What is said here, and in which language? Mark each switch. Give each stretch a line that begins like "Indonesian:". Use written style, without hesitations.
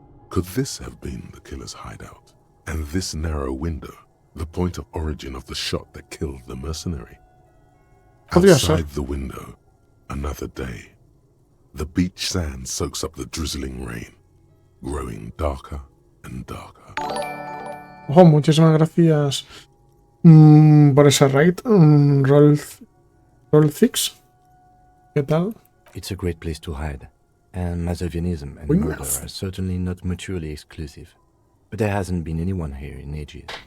English: Could this have been the killer's hideout? And this narrow window, the point of origin of the shot that killed the mercenary? Outside the window, another day. The beach sand soaks up the drizzling rain, growing darker and darker.
Spanish: Ojo, muchísimas gracias por esa raid, Roll 6. ¿Qué tal?
English: It's a great place to hide. And Mazovianism and murder are certainly not mutually exclusive. But there hasn't been anyone here in ages.